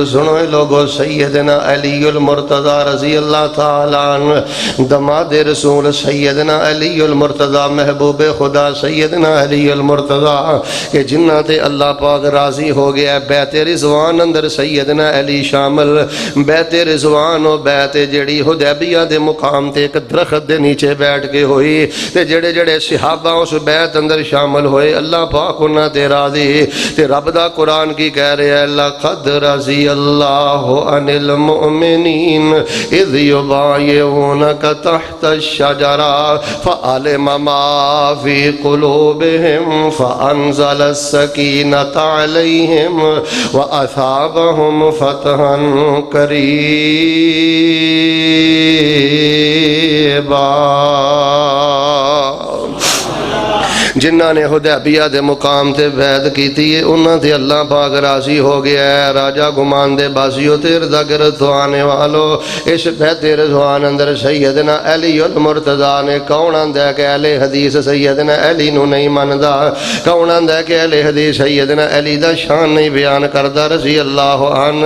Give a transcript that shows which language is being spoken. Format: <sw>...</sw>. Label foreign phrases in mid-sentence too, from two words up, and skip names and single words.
<pa>سنو لوگو سیدنا علی المرتضی</pa> <ar>رضی اللہ تعالیٰ عنہ</ar> <pa>دماد رسول سیدنا علی المرتضی محبوب خدا سیدنا علی المرتضی کہ جنہ تے اللہ پاک راضی ہو گیا ہے. بیت رضوان اندر سیدنا علی شامل. بیت رضوان و بیت جڑی حدیبیہ دے مقام تے ایک درخت دے نیچے بیٹھ کے ہوئی تے جڑے جڑے صحابہ اس بیت اندر شامل ہوئے اللہ پاک انہاں تے راضی. تے رب دا قرآن کی کہہ رہے ہیں</pa> <ar>لقد رضی اللہ عن المؤمنین اذ یبایعونک تحت الشجرہ فعلم ما فی قلوبہم فانزل السکینۃ علیہم واثابہم فتحا قریبا.</ar> <pa>جنہ نے حدیبیہ دے مقام تے بیعت کیتی ہے انہاں تے اللہ پاک راضی ہو گیا ہے. راجہ گمان دے باسیو تے اردا گرد آنے والو اس بیت رضوان اندر سیدنا علی المرتضی نے کون آندا ہے کہ اہل حدیث سیدنا علی نو نہیں مندا, کون آندا ہے کہ اہل حدیث سیدنا علی دا شان نہیں بیان کردا</pa> <ar>رضی اللہ عنہ.</ar>